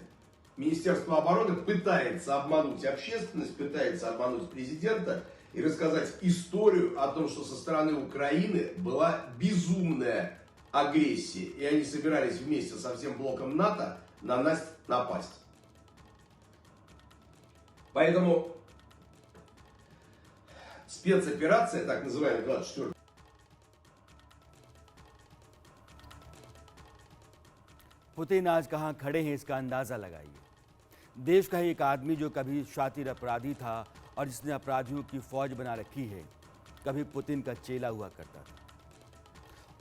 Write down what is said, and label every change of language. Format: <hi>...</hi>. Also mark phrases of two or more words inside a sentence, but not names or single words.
<ru>Министерство обороны пытается обмануть общественность, пытается обмануть президента и рассказать историю о том, что со стороны Украины была безумная агрессия, и они собирались вместе со всем блоком НАТО на нас напасть. Поэтому спецоперация, так называемая 24</ru> <hi>पुतिन आज कहाँ खड़े हैं इसका अंदाज़ा लगाइए। देश का ही एक आदमी जो कभी शातिर अपराधी था और जिसने अपराधियों की फौज बना रखी है, कभी पुतिन का चेला हुआ करता था।</hi>